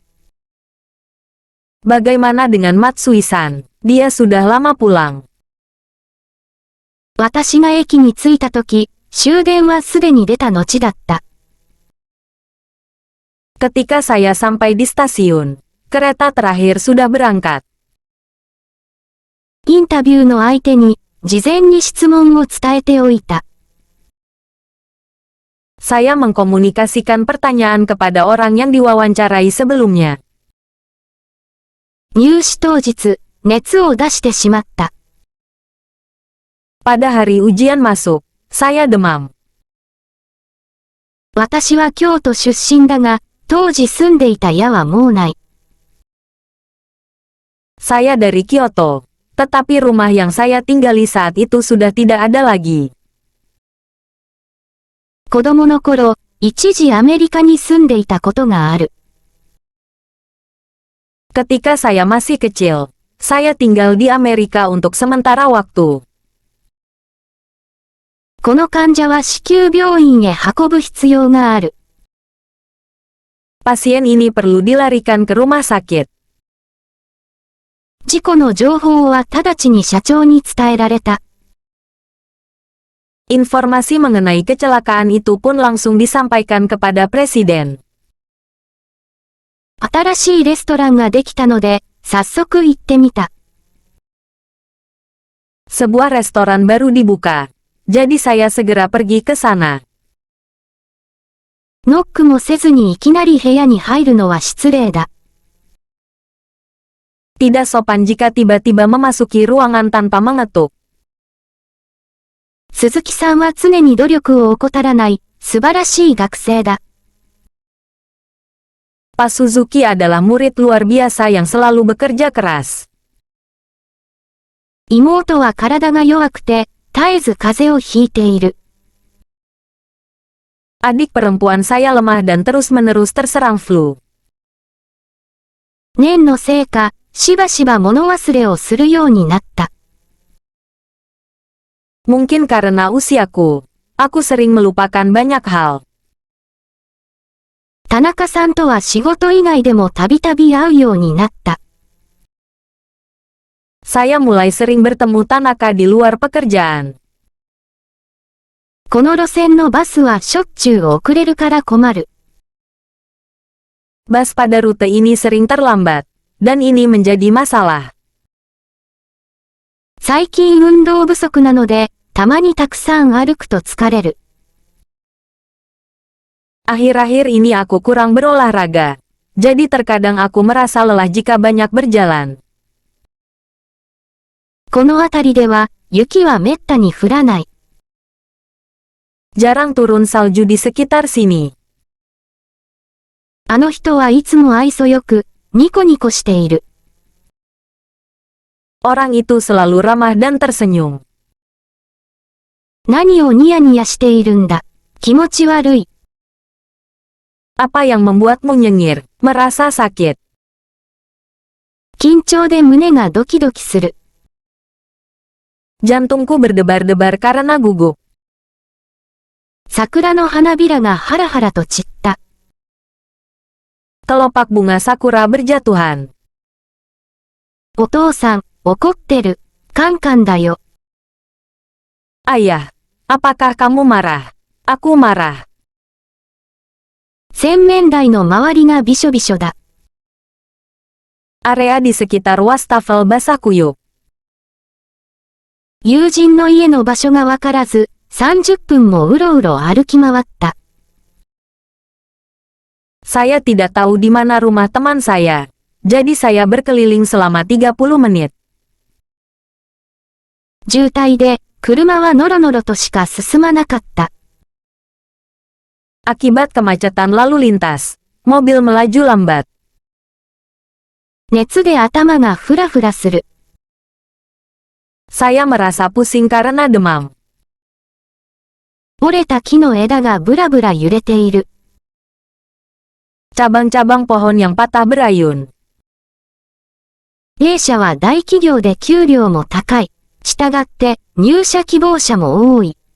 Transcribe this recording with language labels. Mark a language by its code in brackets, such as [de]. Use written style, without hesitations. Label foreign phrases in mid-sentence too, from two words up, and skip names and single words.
[id] Bagaimana dengan Matsui-san? Dia sudah lama pulang. [ja] 私が駅に着いたとき、終電はすでに出た後だった。 [id] Ketika saya sampai di stasiun, kereta terakhir sudah berangkat. [ja] インタビューの相手に、事前に質問を伝えておいた。 [id] Saya mengkomunikasikan pertanyaan kepada orang yang diwawancarai sebelumnya. [ja] 入試当日、熱を出してしまった。 [id] Pada hari ujian masuk, saya demam. [ja] 私は京都出身だが、当時住んでいた家はもうない。 [id] Saya dari Kyoto, tetapi rumah yang saya tinggali saat itu sudah tidak ada lagi. [ja] 子供の頃、一時アメリカに住んでいたことがある。 [id] Ketika saya masih kecil, saya tinggal di Amerika untuk sementara waktu. [ja] この患者は子宮病院へ運ぶ必要がある。 [id] Pasien ini perlu dilarikan ke rumah sakit. [ja] 事故の情報は直ちに社長に伝えられた。 [id] Informasi mengenai kecelakaan itu pun langsung disampaikan kepada presiden. [ja] 新しいレストランができたので、早速行ってみた。 [id] Sebuah restoran baru dibuka, jadi saya segera pergi ke sana. [ja] ノックもせずにいきなり部屋に入るのは失礼だ。 [id] Tidak sopan jika tiba-tiba memasuki ruangan tanpa mengetuk. [ja] 鈴木さんは常に努力を怠らない、素晴らしい学生だ。 [id] Pak Suzuki adalah murid luar biasa yang selalu bekerja keras. [ja] 妹は体が弱くて、絶えず風邪をひいている。 [id] Adik perempuan saya lemah dan terus-menerus terserang flu. [ja] 年のせいか、しばしば物忘れをするようになった。 [id] Mungkin karena usiaku, aku sering melupakan banyak hal. [ja] 田中さんとは仕事以外でもたびたび会うようになった。 [id] Saya mulai sering bertemu Tanaka di luar pekerjaan. [ja] この路線のバスはしょっちゅう遅れるから困る。 [id] Bus pada rute ini sering terlambat, dan ini menjadi masalah. [ja] 最近運動不足なので、たまにたくさん歩くと疲れる。 [id] Akhir-akhir ini aku kurang berolahraga, jadi terkadang aku merasa lelah jika banyak berjalan. [ja] この辺りでは、雪はめったに降らない。 [id] Jarang turun salju di sekitar sini. [ja] あの人はいつも愛想よく、ニコニコしている。 [id] Orang itu selalu ramah dan tersenyum. [ja] 何をニヤニヤしているんだ。気持ち悪い。 [id] Apa yang membuatmu nyengir, merasa sakit? [ja] 緊張で胸がドキドキする。 [id] Jantungku berdebar-debar karena gugup. [ja] 桜の花びらがハラハラと散った。 [id] Kelopak bunga sakura berjatuhan. [ja] お父さん、怒ってる。カンカンだよ。 [id] Ayah, apakah kamu marah? Aku marah. [ja] 洗面台の周りがびしょびしょだ。 [id] Area di sekitar wastafel basah kuyup. [ja] 友人の家の場所がわからず、30分もうろうろ歩き回った。 [id] Saya tidak tahu di mana rumah teman saya. Jadi saya berkeliling selama 30 menit. [ja] 渋滞で、車はノロノロとしか進まなかった。 [id] Akibat kemacetan lalu lintas, mobil melaju lambat. [ja] 熱で頭がフラフラする。 [id] Saya merasa pusing karena demam. [ja] 折れた木の枝がブラブラ揺れている。 [id] Cabang-cabang pohon yang patah berayun. [ja] A 社は大企業で給料も高い。したがって、入社希望者も多い。